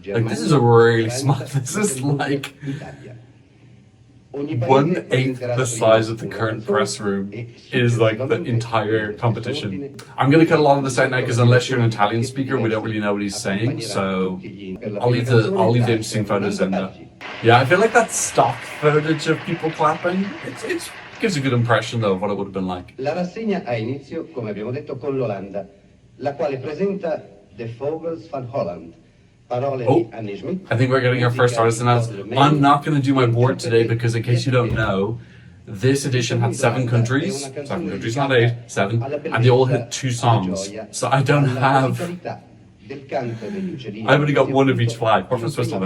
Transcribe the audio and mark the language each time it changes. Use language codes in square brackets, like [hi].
[en] Like this is a really small, this is like 1/8 the size of the current press room is like the entire competition. I'm going to cut a lot of this out now because unless you're an Italian speaker, we don't really know what he's saying. So I'll leave the interesting photos in there. Yeah, I feel like that stock footage of people clapping. It gives a good impression though of what it would have been like. [it] La rassegna ha inizio, come abbiamo detto, con l'Olanda, la quale presenta The Vogels van Holland. [en] Oh, I think we're getting our first artist announced. I'm not going to do my board today because, in case you don't know, this edition had 7 countries. 7 countries, not 8, 7. And they all had 2 songs. So I don't have... I've only got 1 of each flag. We're from Switzerland.